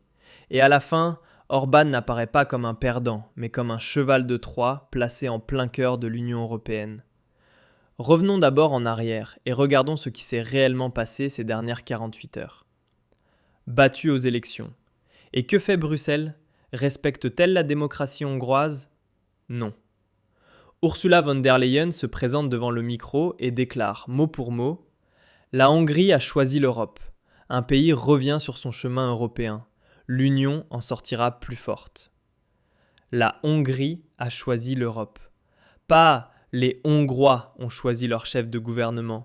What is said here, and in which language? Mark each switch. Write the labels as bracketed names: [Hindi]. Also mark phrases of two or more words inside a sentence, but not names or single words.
[French] Et à la fin, Orbán n'apparaît pas comme un perdant, mais comme un cheval de Troie placé en plein cœur de l'Union européenne. Revenons d'abord en arrière et regardons ce qui s'est réellement passé ces dernières 48 heures. Battu aux élections. Et que fait Bruxelles? Respecte-t-elle la démocratie hongroise? Non. Ursula von der Leyen se présente devant le micro et déclare, mot pour mot, « La Hongrie a choisi l'Europe. Un pays revient sur son chemin européen. L'Union en sortira plus forte. » La Hongrie a choisi l'Europe. Pas les Hongrois ont choisi leur chef de gouvernement.